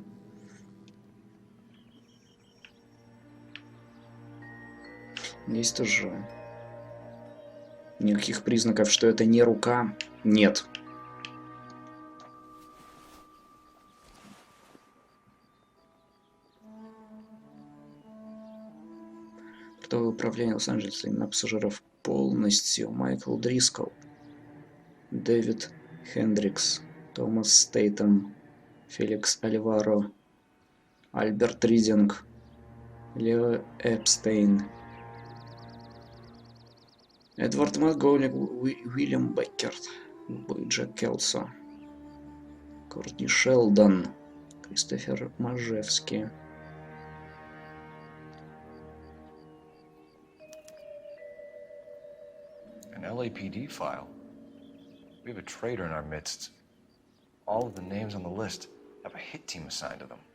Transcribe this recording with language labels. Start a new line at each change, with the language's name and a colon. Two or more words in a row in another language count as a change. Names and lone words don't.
Russian: Здесь тоже никаких признаков, что это не рука, нет. Управление Лос-Анджелеса на пассажиров полностью. Майкл Дрискл, Дэвид Хендрикс, Томас Стейтем, Феликс Альваро, Альберт Ридинг, Лео Эпстейн, Эдвард МакГоулик, Уильям Беккерт, Джек Келсо, Кортни Шелдон, Кристофер Мажевский.
English: An LAPD file. We have a traitor in our midst. All of the names on the list have a hit team assigned to them.